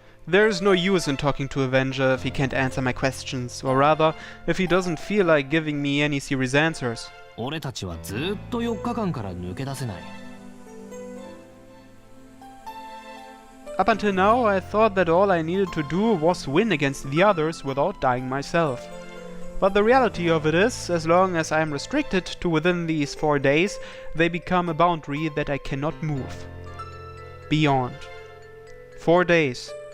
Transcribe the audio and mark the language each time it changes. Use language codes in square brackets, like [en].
[en] There's no use in talking to Avenger if he can't answer my questions, or rather, if he doesn't feel like giving me any serious answers. [ja] 俺たちはずっと4日間から抜け出せない。 [en] Up until now, I thought that all I needed to do was win against the others without dying myself. But the reality of it is, as long as I am restricted to within these 4 days, they become a boundary that I cannot move. Beyond. 4 days.